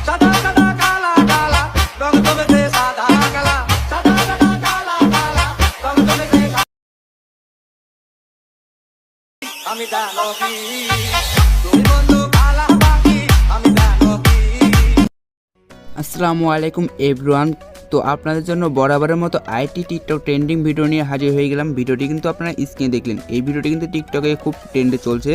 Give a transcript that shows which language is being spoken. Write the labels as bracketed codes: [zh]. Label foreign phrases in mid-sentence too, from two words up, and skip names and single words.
[bn] সাদা সাদা কালা কালা রং জমেছে সাদা কালা সাদা সাদা কালা কালা রং জমেছে আমি জানো কি তুমি বন্ধু কালা পাখি আমি জানো কি। [ar] السلام عليكم [bn] এভরিওয়ান। তো আপনাদের জন্য বরাবরের মতো আইটি টিকটক [en] trending video [bn] নিয়ে হাজির হয়ে গেলাম। ভিডিওটি কিন্তু আপনারা স্ক্রিনে দেখলেন, এই ভিডিওটি কিন্তু টিকটকে খুব ট্রেন্ডে চলছে।